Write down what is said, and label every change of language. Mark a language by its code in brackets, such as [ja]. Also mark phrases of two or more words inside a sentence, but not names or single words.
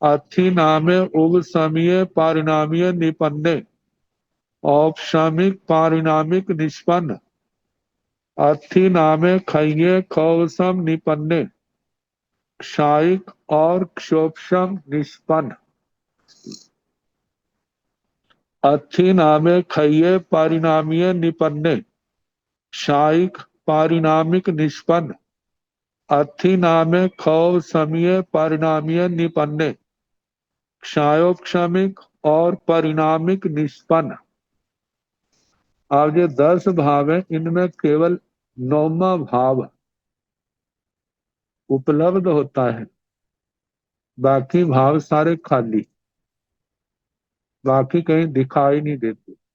[pra] अथि नामे उपसमये पारिणामीय निपन्ने औपशामिक पारिणामिक निष्पन्न अथि नामे खय्ये खौसम निपन्ने क्षायिक और क्षोभसम निष्पन्न अथि नामे खय्ये पारिणामीय निपन्ने क्षायिक पारिणामिक निष्पन्न अथि नामे खौव समये परिणामीय निपन्ने क्षायोपशमिक और परिणामिक निष्पन्न। [hi] अब ये 10 भाव है, इनमें केवल 9वां भाव उपलब्ध होता है, बाकी भाव सारे खाली, बाकी कहीं दिखाई नहीं देते।